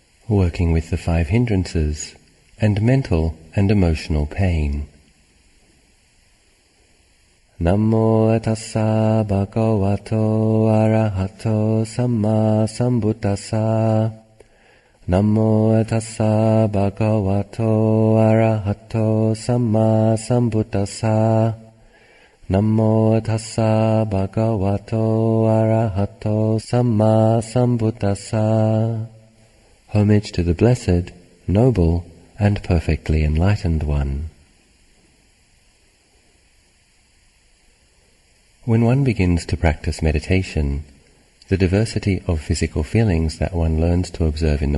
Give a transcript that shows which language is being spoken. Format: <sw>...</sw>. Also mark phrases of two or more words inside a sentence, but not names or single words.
<en>working with the 5 hindrances and mental and emotional pain.</en> <pi>Namo tassa bhagavato arahato samma sambuddhassa. Namo tassa bhagavato arahato samma sambuddhassa. Namo tassa bhagavato arahato samma sambuddhassa.</pi> <en>Homage to the Blessed, Noble, and Perfectly Enlightened One. When one begins to practice meditation, the diversity of physical feelings that one learns to observe in the</en>